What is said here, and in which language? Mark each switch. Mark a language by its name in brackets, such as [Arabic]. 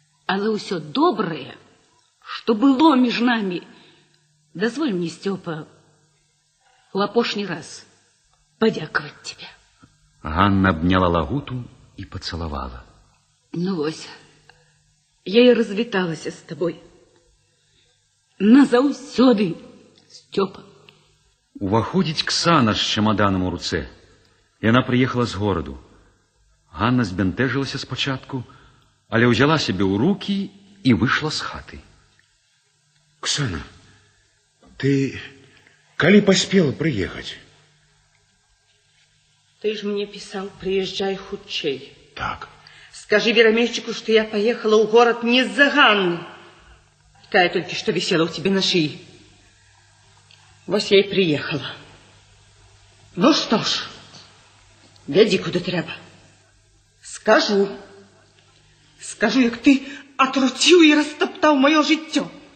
[Russian] Але все доброе, что было между нами, дозволь мне, Степа, в апошний раз подяковать тебе. Ганна обняла Лагуту и поцеловала. [Belarusian] Вось, я и развіталась с тобой. Назаўсёды, Степа. Уваходзіць Ксана з чамаданам у руцэ. Яна прыехала з гораду. Ганна збянтэжылася спачатку, але ўзяла сябе ў рукі і выйшла з хаты. Ксана, ты калі паспела прыехаць? [Russian] Ты ж мне писал, приезжай хутчэй. Так. Скажи Верамейчику, что я поехала в город не из-за Ганны. Такая только что висела у тебя на шее. Вот я и приехала. Ну что ж, веди куда треба. Скажу, як ты отрутил и растоптал мое життё.